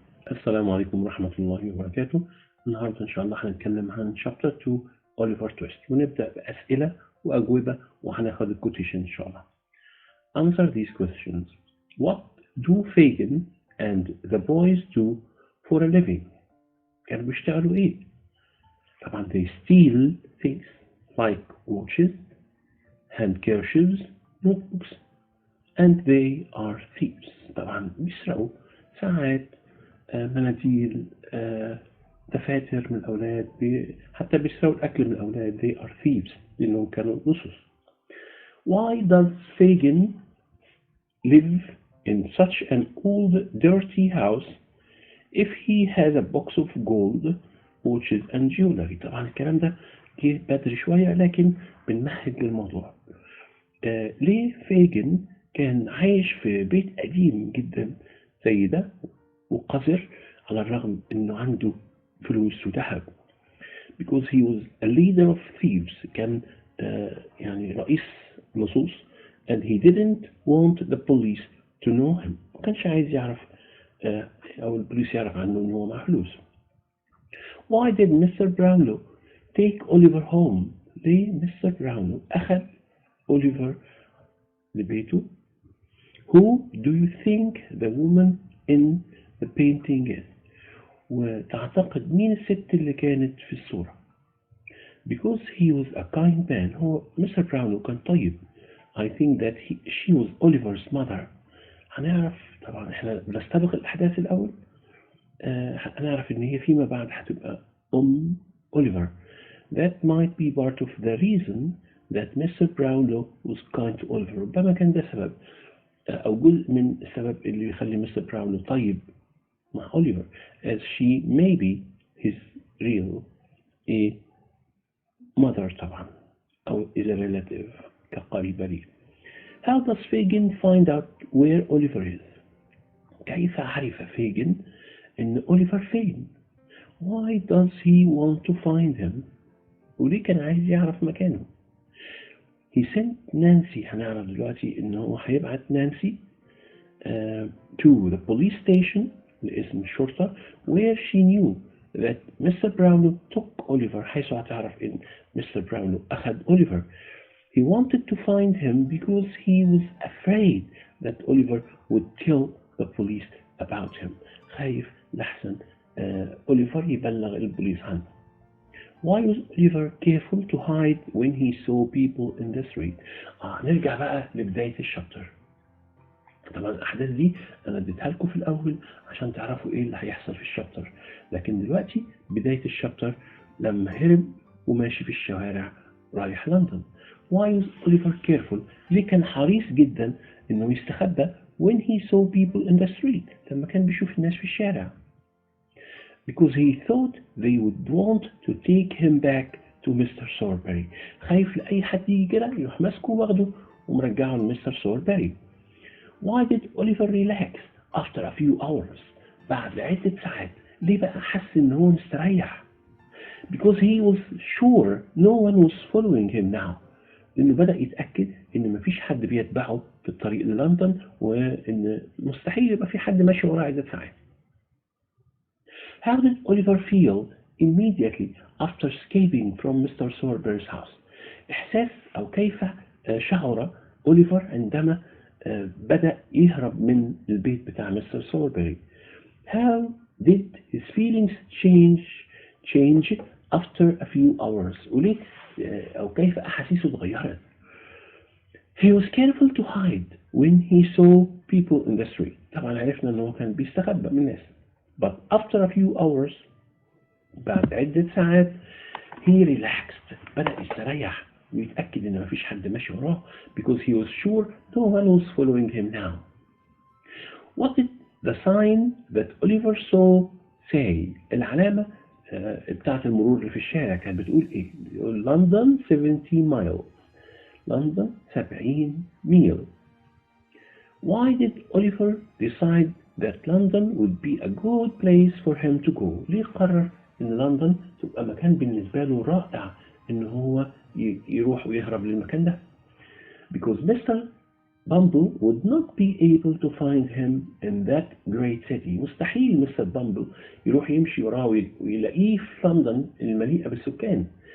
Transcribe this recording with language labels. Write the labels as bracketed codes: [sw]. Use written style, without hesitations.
[ar] السلام عليكم ورحمة الله وبركاته. النهاردة إن شاء الله هنتكلم عن Chapter 2 أوليفر تويست، ونبدأ بأسئلة وأجوبة وهناخد الكوتيشن إن شاء الله. [en] Answer these questions. What do Fagin and the boys do for a living? [ar] كانوا بيشتغلوا إيه؟ طبعا [en] they steal things like watches, handkerchiefs, notebooks, and they are thieves. [ar] طبعا بيسرقوا ساعات، مناديل، دفاتر من الأولاد، حتى بيسرقوا الأكل من الأولاد. [en] they are thieves [ar] لأنهم كانوا لصوص. [en] Why does Fagin live in such an old dirty house if he has a box of gold, watches and jewelry؟ [ar] طبعا الكلام ده جه بدري شوية لكن بنمهد للموضوع. ليه فاجن كان عايش في بيت قديم جدا زي ده وقذر على الرغم انه عنده فلوس وذهب؟ [en] because he was a leader of thieves، [ar] كان يعني رئيس لصوص، [en] and he didn't want the police to know him، [ar] ما كانش عايز يعرف او البوليس يعرف عنه انه هو مع فلوس. [en] why did Mr. Brownlow take Oliver home؟ [ar] ليه مستر براونلو اخذ أوليفر لبيته؟ [en] who do you think the woman in the painting is؟ [ar] وتعتقد مين الست اللي كانت في الصورة؟ [en] because he was a kind man، [ar] هو مستر براونلو كان طيب. [en] I think that she was Oliver's mother. [ar] هنعرف طبعا، احنا بنستبق الأحداث الأول. هنعرف إن هي فيما بعد هتبقى أوليفر. [en] that might be part of the reason that Mr. Brownlow was kind to Oliver. [ar] ربما كان ده سبب أو جزء من السبب اللي يخلي مستر براونلو طيب مع أوليفر، [en] as she may be his real mother [ar] طبعا، أو [en] is a relative [ar] كقريبة ليه. [en] How does Fagin find out where Oliver is؟ [ar] كيف عرف فاجن إن أوليفر فين؟ [en] Why does he want to find him؟ [ar] وليه كان عايز يعرف مكانه؟ [en] He sent Nancy، [ar] هنعرف دلوقتي إنه هو هيبعت نانسي [en] to the police station [ar] لاسم الشرطة [en] where she knew that Mr. [ar] Brownlow took Oliver، حيث هتعرف إن Mr. Brownlow أخذ Oliver. [en] He wanted to find him because he was afraid that Oliver would tell the police about him، [ar] خايف لحسن أوليفر يبلغ البوليس عنه. [en] Why was Oliver careful to hide when he saw people in the street؟ [ar] نرجع بقى لبداية الشابتر. طبعا الأحداث دي أنا اديتها لكم في الأول عشان تعرفوا إيه اللي هيحصل في الشابتر، لكن دلوقتي بداية الشابتر لما هرب وماشي في الشوارع رايح لندن. [en] Why was Oliver careful؟ [ar] ليه كان حريص جدا إنه يستخبى [en] when he saw people in the street، [ar] لما كان بيشوف الناس في الشارع؟ [en] because he thought they would want to take him back to Mr. [ar] Sorbury، خايف لأي حد يجي كده يروح ماسكه واخده ومرجعه لمستر سوربري. [en] Why did Oliver relax after a few hours؟ [ar] بعد عدة ساعات ليه بقى حس إن هو مستريح؟ [en] because he was sure no one was following him now، [ar] لأنه بدأ يتأكد إن مفيش حد بيتبعه في الطريق للندن، وإن مستحيل يبقى في حد ماشي وراه عدة ساعات. [en] How did Oliver feel immediately after escaping from Mr. Sorbury's house؟ [ar] إحساس أو كيف شعر أوليفر عندما بدأ يهرب من البيت بتاع مستر سوربري؟ [en] How did his feelings change after a few hours؟ [ar] وليه أو كيف أحاسيسه اتغيرت؟ [en] He was careful to hide when he saw people in the street. [ar] طبعا عرفنا إنه كان بيستخبى من الناس. [en] But after a few hours، [ar] بعد عدة ساعات، [en] he relaxed، [ar] بدأ يستريح ويتأكد إن مفيش حد ماشي وراه [en] because he was sure no one was following him now. What did the sign that Oliver saw say؟ [ar] العلامة بتاعة المرور اللي في الشارع كانت بتقول إيه؟ بتقول [en] London 70 miles، [ar] لندن 70 ميل. [en] Why did Oliver decide that London would be a good place for him to go؟ [ar] ليه قرر إن لندن تبقى مكان بالنسبة له رائع إن هو يروح ويهرب للمكان ده؟ [en] because Mr. Bumble would not be able to find him in that great city. [ar] مستحيل مستر بامبل يروح يمشي وراه ويلاقيه في لندن المليئة بالسكان.